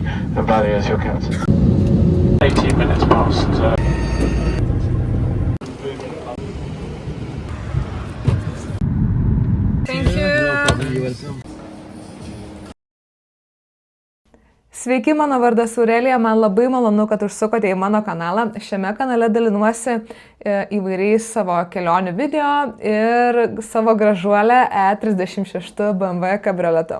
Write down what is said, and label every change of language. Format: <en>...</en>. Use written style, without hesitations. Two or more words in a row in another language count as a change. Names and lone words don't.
<en>and value as your cat. 18 minutes past. Thank you.</en> <lt>Sveiki, mano vardas Aurelija, man labai malonu, kad užsukote į mano kanalą. Šiame kanale dalinuosi įvairiais savo kelionių video ir savo gražuolę E36 BMW kabrioletu.</lt>